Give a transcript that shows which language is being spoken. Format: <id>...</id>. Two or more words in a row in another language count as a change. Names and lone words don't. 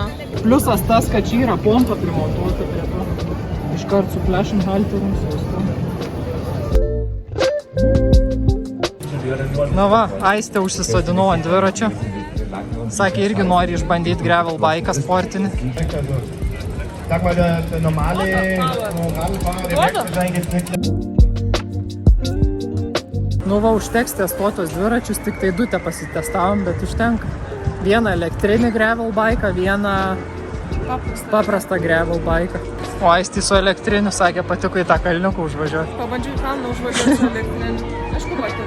<lt>Pliusas tas, kad čia yra pompa primontuota prie to. Iškart su flashing halterum saustu. Na va, Aistė užsisodinau ant dviračio. Sakė, irgi nori išbandyti</lt> <en>gravel bike'ą</en> <lt>sportinį.</lt> <de>Sag mal, der normale Radlfahrer, der merkt wahrscheinlich jetzt nicht.</de> <lt>Nu va, užteks testuotos dviračius, tik tai 2 pasitestavom, bet užtenka. Vieną elektrinį</lt> <en>gravel bike'ą,</en> <lt>vieną paprastą</lt> <en>gravel bike'ą.</en> <lt>O Aistė su elektriniu sakė, patiko į tą kalniuką užvažiuoti. Pabandžiau į kalną užvažiuoti su elektriniu. Aišku, patiko.</lt>